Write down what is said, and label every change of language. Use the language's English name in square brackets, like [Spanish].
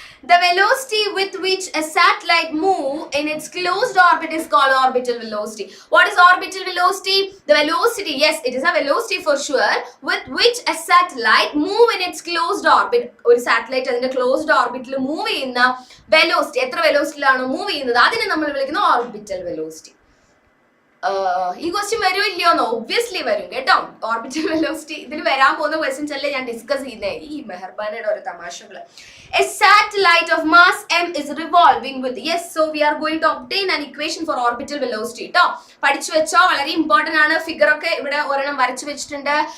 [English] The velocity with which a satellite moves in its closed orbit is called orbital velocity. What is orbital velocity? The velocity, yes, it is a velocity for sure, with which a satellite moves in its closed orbit. [Malayalam] ഒരു satellite അതിന്റെ closed ഓർബിറ്റിൽ move ചെയ്യുന്ന velocity, എത്ര വെലോസിറ്റിയിലാണോ move ചെയ്യുന്നത്, അതിനെ നമ്മൾ വിളിക്കുന്ന orbital velocity. ഈ question വരുമോ ഇല്ലയോന്നോ? ഒബ്വിയസ്ലി വരും കേട്ടോ. ഓർബിറ്റൽ വെലോസിറ്റി ഇതിൽ വരാൻ പോകുന്ന ക്വസ്റ്റ്യൻസ് അല്ലേ ഞാൻ ഡിസ്കസ് ചെയ്യുന്നത്. ഈ മെഹർബാനയുടെ ഒരു തമാശകള്. [English] A satellite of mass m is revolving with, yes, so we are going to obtain an equation for orbital velocity ട്ടോ. [Malayalam] പഠിച്ചു വെച്ചോ, വളരെ ഇമ്പോർട്ടന്റ് ആണ്. ഫിഗർ ഒക്കെ ഇവിടെ ഒരെണ്ണം വരച്ചു വെച്ചിട്ടുണ്ട്.